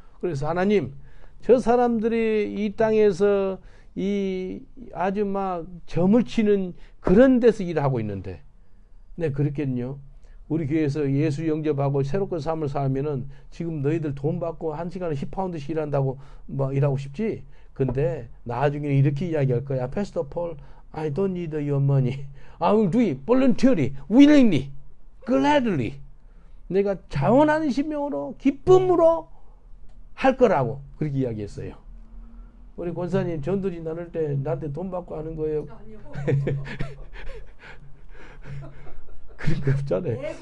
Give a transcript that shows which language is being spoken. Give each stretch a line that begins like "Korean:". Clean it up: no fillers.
Korean: 그래서 하나님 저 사람들이 이 땅에서 이 아주 막 점을 치는 그런 데서 일하고 있는데 네 그렇겠요. 우리 교회에서 예수 영접하고 새롭게 삶을 살면은 지금 너희들 돈 받고 1시간에 10파운드씩 일한다고 뭐 일하고 싶지? 근데 나중에 이렇게 이야기할 거야.
English: Pastor Paul, I don't need your money. I will do it voluntarily, willingly, gladly.
Korean: 내가 자원하는 심령으로 기쁨으로 할 거라고 그렇게 이야기했어요. 우리 권사님 전도지 나눌 때 나한테 돈 받고 하는 거예요. 그런 거 없잖아요.